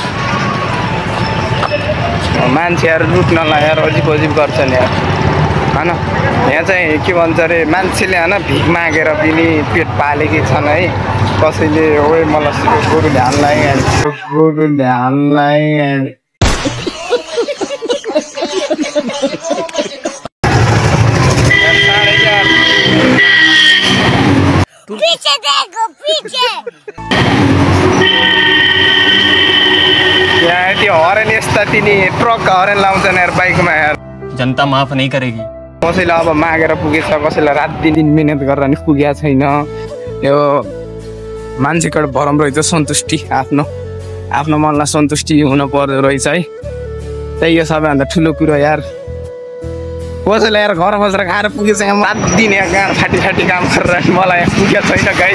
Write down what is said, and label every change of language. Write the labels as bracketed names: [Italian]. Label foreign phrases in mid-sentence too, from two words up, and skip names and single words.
[Nepali] मान्छेहरू लुट्नलाई यार अजिब गर्छन् यार होइन। यहाँ चाहिँ के भन्छ अरे मान्छेले होइन भिख मागेर पनि पेट पालेकी छन् है। कसैले ओए मलाई गोरुले हान्लाई [Hindi] पीछे देखो पीछे [Nepali] यहाँ त्यो हरेन यस्ता तिनी ट्रक हरेन लाउँछन् यार बाइकमा यार। [Hindi] जनता माफ नहीं करेगी। [Nepali] कसैलाई अब मागेर पुगेछ, कसैलाई रात दिन मिहिनेत गरेर नि पुगेको छैन। यो मान्छेको भरम रहेछ सन्तुष्टि, आफ्नो मनलाई सन्तुष्टि हुनु पर्दो रहेछ है। त्यही हो सबैभन्दा ठुलो कुरो यार। कसैलाई यार घर बसेर खाएर पुगेछ, रात दिन गाँड फाटी काम गरेर मलाई पुगेको छैन गाइस।